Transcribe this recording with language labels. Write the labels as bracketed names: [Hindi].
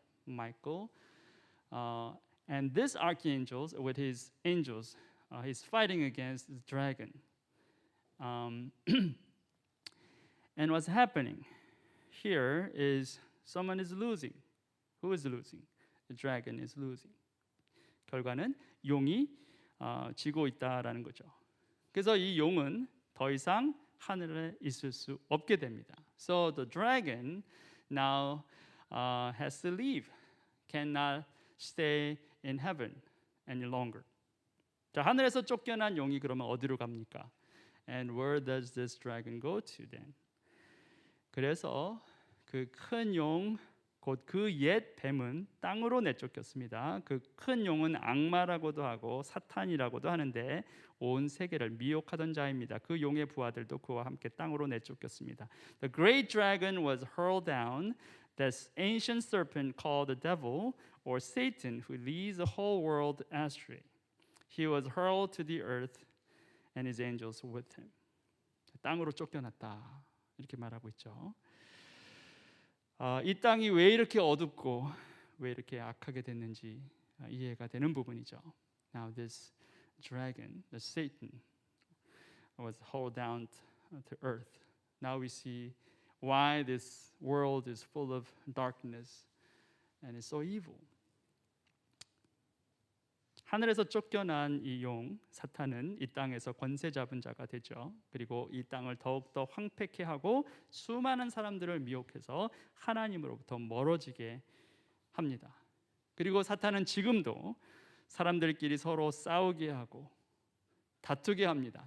[English] Michael. And this archangel with his angels, he's fighting against the dragon. And what's happening here is someone is losing. Who is losing? The dragon is losing. [Korean] 결과는 용이 지고 있다라는 거죠. 그래서 이 용은 더 이상 하늘에 있을 수 없게 됩니다. [English] So the dragon now has to leave. Cannot stay in heaven any longer. [Korean] 자, 하늘에서 쫓겨난 용이 그러면 어디로 갑니까? [English] And where does this dragon go to then? [Korean] 그래서 그 큰 용, 곧 그 옛 뱀은 땅으로 내쫓겼습니다. 그 큰 용은 악마라고도 하고 사탄이라고도 하는데 온 세계를 미혹하던 자입니다. 그 용의 부하들도 그와 함께 땅으로 내쫓겼습니다. [English] The great dragon was hurled down, that ancient serpent called the devil or Satan, who leads the whole world astray. He was hurled to the earth and his angels with him. [Korean] 땅으로 쫓겨났다. 이렇게 말하고 있죠. 이 땅이 왜 이렇게 어둡고 왜 이렇게 악하게 됐는지 이해가 되는 부분이죠. [English] Now this dragon, the Satan, was hurled down to earth. Now we see why this world is full of darkness and is so evil. [Korean] 하늘에서 쫓겨난 이 용 사탄은 이 땅에서 권세 잡은 자가 되죠. 그리고 이 땅을 더욱더 황폐케 하고 수많은 사람들을 미혹해서 하나님으로부터 멀어지게 합니다. 그리고 사탄은 지금도 사람들끼리 서로 싸우게 하고 다투게 합니다.